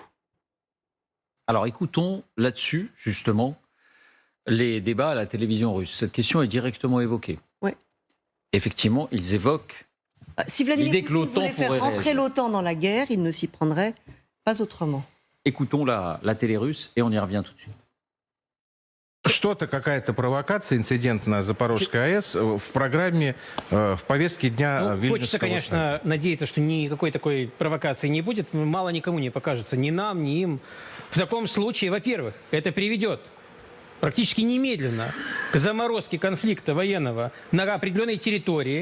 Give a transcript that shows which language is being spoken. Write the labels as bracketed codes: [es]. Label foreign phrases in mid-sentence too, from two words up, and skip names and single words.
[fr] alors écoutons là-dessus, justement, les débats à la télévision russe. Cette question est directement évoquée. Ouais. Effectivement, ils évoquent Si Vladimir l'idée que Poutine l'OTAN voulait faire pourrait rentrer réagir. l'OTAN dans la guerre, il ne s'y prendrait pas autrement. Écoutons la télé russe et on y revient tout de suite. [ru] Что-то, какая-то провокация, инцидент на Запорожской АЭС в программе, в повестке дня Ну, Вильнюсского хочется, конечно, надеяться, что никакой такой провокации не будет. Мало никому не покажется, ни нам, ни им. В таком случае, во-первых, это приведет практически немедленно к заморозке конфликта военного на определенной территории.